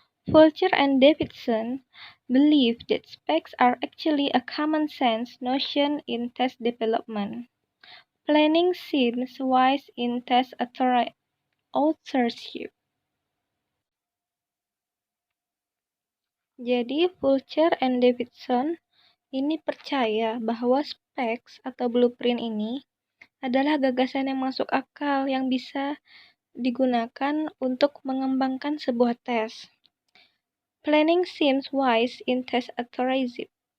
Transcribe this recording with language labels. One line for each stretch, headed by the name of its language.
English: Fulcher and Davidson believe that specs are actually a common sense notion in test development. Planning seems wise in test authorship.
Indonesian: Jadi Fulcher and Davidson ini percaya bahwa specs atau blueprint ini adalah gagasan yang masuk akal yang bisa digunakan untuk mengembangkan sebuah tes.
English: Planning seems wise in test authorship.